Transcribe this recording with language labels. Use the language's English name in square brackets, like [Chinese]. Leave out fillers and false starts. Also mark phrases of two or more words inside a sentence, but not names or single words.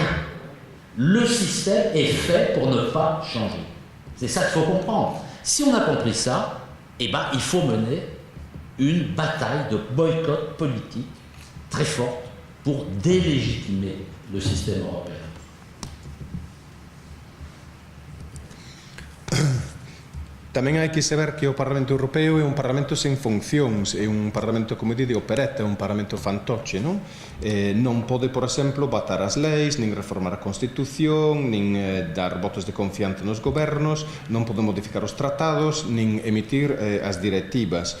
[French] Le système est fait pour ne pas changer. C'est ça qu'il faut comprendre. Si on a compris ça, eh ben, il faut mener une bataille de boycott politique très forte pour délégitimer le système européen. [Galician] Tamén hai que saber que o Parlamento Europeo é un Parlamento sen funcións, é un Parlamento, como dite, operetta, é un Parlamento fantoche, non? Non pode, por exemplo, batar as leis, nin reformar a Constitución, nin dar votos de confianza nos gobernos, non pode modificar os tratados, nin emitir as directivas.